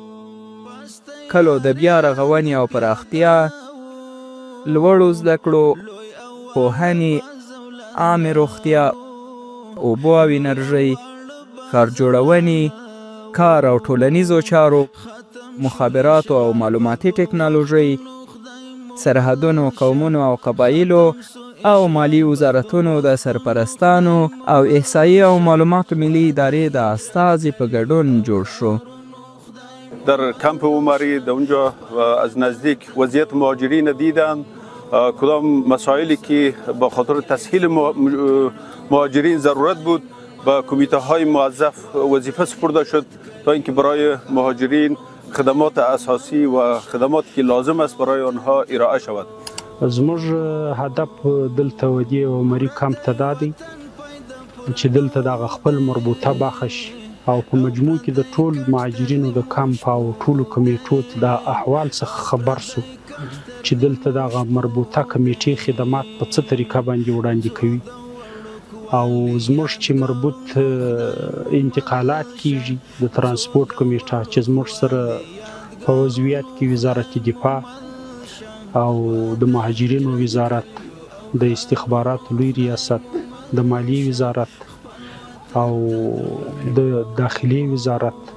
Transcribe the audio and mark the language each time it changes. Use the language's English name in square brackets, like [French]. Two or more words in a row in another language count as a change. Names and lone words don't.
[Pashto] کلو د بیا رغونې او پراختیا، لوړو زده کړو، پوهنې، عامې روغتیا، اوبو او انرژۍ، ښار جوړونې، کار او ټولنیزو چارو، مخابراتو او معلوماتي ټکنالوژۍ، سرحدونو، قومونو او قبایلو او مالی وزارتونو د سرپرستانو او احصایې او معلوماتو ملی ادارې د استازي په ګډون جوړ شو. [Persian] در کمپ عمری در اونجا از نزدیک وضعیت مهاجرین دیدم، کدام مسائلی که با خاطر تسهیل مهاجرین ضرورت بود به کمیته های موظف وظیفه سپرده شد تا اینکه برای مهاجرین خدمات اساسی و خدماتی که لازم است برای آنها ارائه شود. [Pashto] زموږ هدف دلته ودی عمری کمپ ته دا دی چې دلته د خپل مربوطه برخه شي او په مجموع کې د ټول مهاجرینو د کمپ او ټولو کمیټو د احوال څخه خبر سو چې دلته د مربوطه کمیټې خدمات په څه طریقه باندې وړاندې کوي او زموږ چې مربوط انتقالات کیږي د ترانسپورت کمیټه چې زموږ سره په عضویت کې وزارت دفاع او د مهاجرینو وزارت، د استخباراتو لوی ریاست، د مالیې وزارت او د داخلي وزارت،